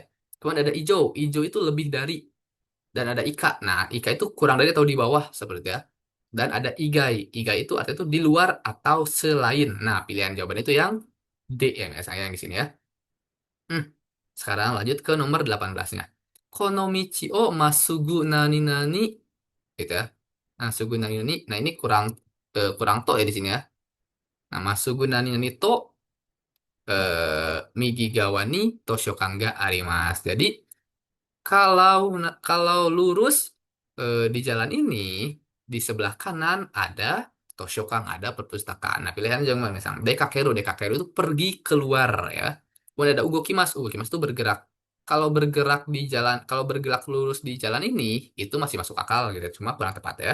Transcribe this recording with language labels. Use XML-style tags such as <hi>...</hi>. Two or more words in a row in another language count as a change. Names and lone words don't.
<id>Kemudian ada ijo. Ijo itu lebih dari. Dan ada ika. Nah, ika itu kurang dari atau di bawah seperti itu ya. Dan ada igai. Igai itu artinya itu di luar atau selain. Nah, pilihan jawaban itu yang D ya, saya yang di sini ya. Hmm. Sekarang lanjut ke nomor 18-nya.</id> <ja>この道をまっすぐ何々</ja> <id>gitu ya.</id> <ja>まっすぐ何々.</ja> <id>Nah, ini kurang to ya di sini ya. Nah,</id> <ja>まっすぐ何々と右側に図書館があります.</ja> <id>Jadi kalau lurus di jalan ini di sebelah kanan ada Toshokan, ada perpustakaan. Nah, pilihannya jangan mana misalnya Dekakeru, Dekakeru itu pergi keluar ya. Kemudian ada Ugokimas, Ugokimas itu bergerak. Kalau bergerak lurus di jalan ini itu masih masuk akal gitu, cuma kurang tepat ya.</id>